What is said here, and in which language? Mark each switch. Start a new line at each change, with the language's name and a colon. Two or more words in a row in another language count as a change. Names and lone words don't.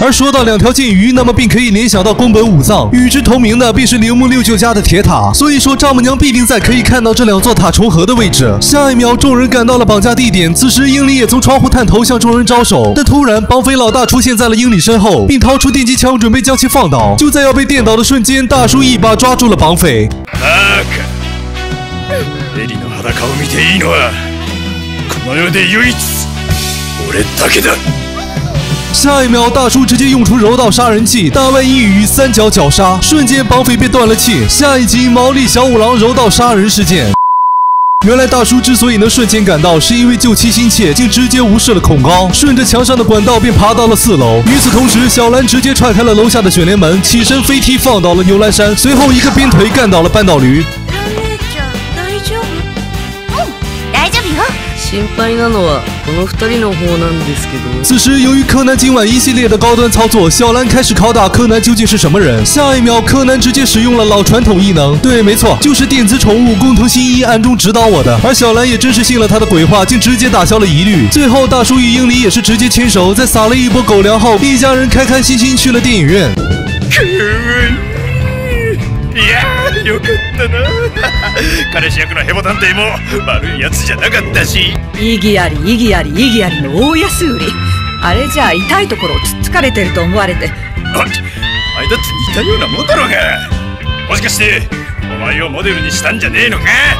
Chinese: 而说到2条剑鱼，那么便可以联想到宫本武藏，与之同名的便是铃木六舅家的铁塔。所以说丈母娘必定在可以看到这2座塔重合的位置。下一秒，众人赶到了绑架地点，此时英里也从窗户探头向众人招手，但突然绑匪老大出现在了英里身后，并掏出电击枪准备将其放倒。就在要被电倒的瞬间，大叔一把抓住了绑匪。
Japanese: バカ。エリの裸を見ていいのはこの世で唯一俺だけだ。
Chinese: 下一秒，大叔直接用出柔道杀人技大外一语3角绞杀，瞬间绑匪便断了气。下一集毛利小五郎柔道杀人事件。原来大叔之所以能瞬间赶到，是因为救妻心切，竟直接无视了恐高，顺着墙上的管道便爬到了4楼。与此同时，小兰直接踹开了楼下的卷帘门，起身飞踢放倒了牛栏山，随后一个鞭腿干倒了扳倒驴。
Japanese: 大丈夫よ。心配なのはこの2人の方なんですけど。
Chinese: 此时，由于柯南今晚一系列的高端操作，小兰开始拷打柯南究竟是什么人。下一秒，柯南直接使用了老传统异能，对，没错，就是电子宠物工藤新一暗中指导我的。而小兰也真是信了他的鬼话，竟直接打消了疑虑。最后，大叔与英里也是直接牵手，在撒了一波狗粮后，一家人开开心心去了电影院。
Japanese: いやよかったな。彼氏役のヘボ探偵も悪いやつじゃなかったし。意義あり意義あり意義ありの大安売り。あれじゃあ痛いところをつっつかれてると思われて。お前だって似たようなもんだろうが。もしかしてお前をモデルにしたんじゃねえのか？